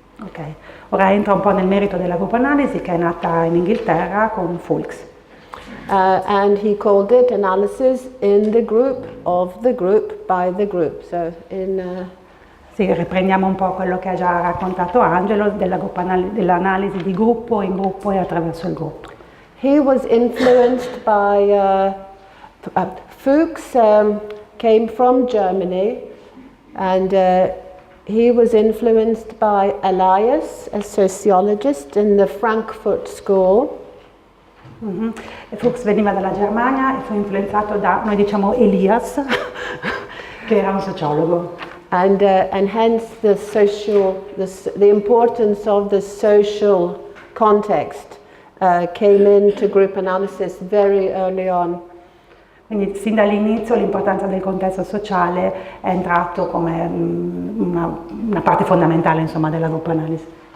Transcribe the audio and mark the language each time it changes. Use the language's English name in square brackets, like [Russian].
[Italian] Ok, ora entra un po' nel merito della gruppoanalisi, che è nata in Inghilterra con Fuchs. [English] And he called it analysis in the group, of the group, by the group. So [Italian] Sì, riprendiamo un po' quello che ha già raccontato Angelo dell'analisi di gruppo, in gruppo e attraverso il gruppo. [English] He was influenced by Fuchs came from Germany, and he was influenced by Elias, a sociologist in the Frankfurt School. [Italian] E Fuchs veniva dalla Germania e fu influenzato da, noi diciamo, Elias, che era un sociologo. [English] And hence the importance of the social context came into group analysis very early on. [Italian] Quindi sin dall'inizio l'importanza del contesto sociale è entrato come una parte fondamentale, insomma, della gruppoanalisi.